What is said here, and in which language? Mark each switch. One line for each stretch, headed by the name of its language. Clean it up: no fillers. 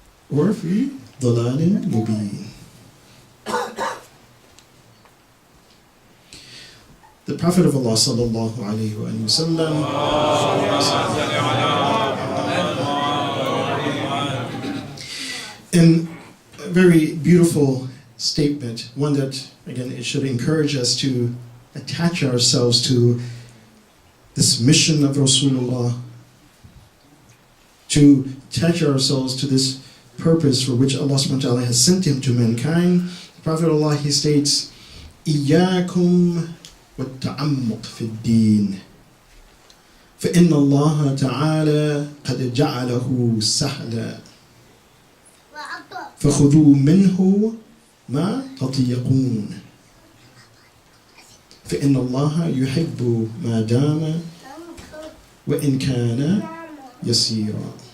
Arabic: Or في ضلال مبين.
English: The Prophet of Allah sallallahu alayhi wa sallam in a very beautiful statement, one that, again, it should encourage us to attach ourselves to this mission of Rasulullah, to attach ourselves to this purpose for which Allah subhanahu wa ta'ala has sent him to mankind. The Prophet of Allah, he states,
Arabic: إِيَّاكُمْ وَالتَّعَمُّقْ فِي الدِّينِ فَإِنَّ اللَّهَ تَعَالَى قَدْ جَعَلَهُ سَهْلًا فَخُذُوا مِنْهُ مَا تَطِيقُونَ فإن الله يحب ما دام وإن كان يسيرا.